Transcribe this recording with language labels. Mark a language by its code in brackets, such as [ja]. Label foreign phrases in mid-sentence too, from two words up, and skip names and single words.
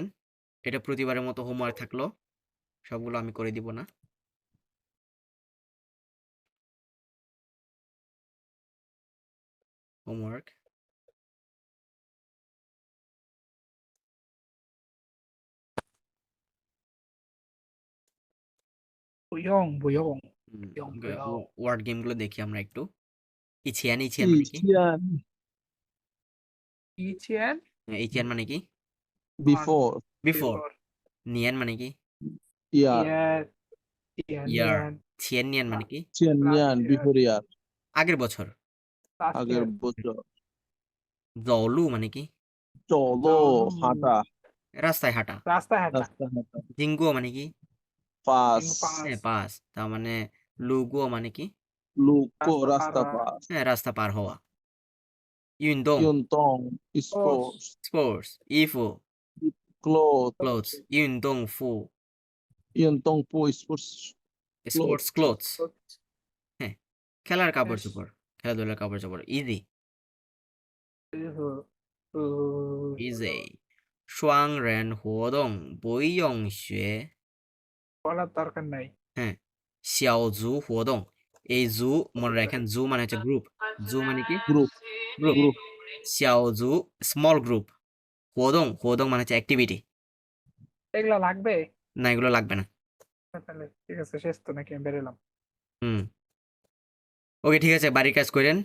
[bn] এটা প্রতিবারের মতো হোমওয়ার্ক থাকলো। সবগুলো আমি করে দিব না। হোমওয়ার্ক। [zh] 不用不用 [bn] হুম, [zh] 不用不 [bn] ওকে, [zh] 要 [bn] ওয়ার্ড গেমগুলো দেখি আমরা একটু। ইছিয়ান [zh] 以 [bn] মানে কি? [zh] 前以前 [bn] ইছিয়ান মানে কি? [en] before [bn] বিফোর। নিয়ান মানে কি? [en] year [zh] 年 [bn] ইয়ার। [zh] 年 [bn] ছিয়ান নিয়ান মানে কি? [zh] 前年 [en] last year before year [bn] আগের বছর। [en] last [bn] আগের [en] year [bn] বছর জলু মানে কি? [zh] 走路 হাঁটা [bn] রাস্তায় হাঁটা। রাস্তায় হাঁটা রাস্তা হাঁটা জিঙ্গুও মানে কি? পাস হ্যাঁ, পাস। তার মানে লুগুও মানে কি? লুকো রাস্তা রাস্তা পার হওয়া। পাস হ্যাঁ, রাস্তা পার হওয়া। ইউনদং [zh] 运动 [en] Sports sports [bn] স্পোর্টস। ইফু [en] clothes [bn] ক্লোথস। [zh] 运动服运动服 sports [bn] স্পোর্টস [en] clothes [bn] ক্লোথস। হ্যাঁ, খেলার কাপড় চোপড়। খেলাধুলার কাপড় চোপড়। ইজি 呃 [zh] ইজি। 双人活动不用学。 [bn] বলার দরকার নাই হ্যাঁ, [zh] 小组活动। [bn] এই জু মনে রাখেন, জু মানে হচ্ছে গ্রুপ। জু মানে কি? গ্রুপ গ্রুপ। গ্রুপ 小组 [en] small group. [bn] 活动 মানে হচ্ছে অ্যাক্টিভিটি। এগুলো লাগবে না, এগুলো লাগবে না। তাহলে ঠিক আছে শেষ তো নাকি আমি বেরোলাম হুম, ওকে, ঠিক আছে, বাড়ির কাজ করেন।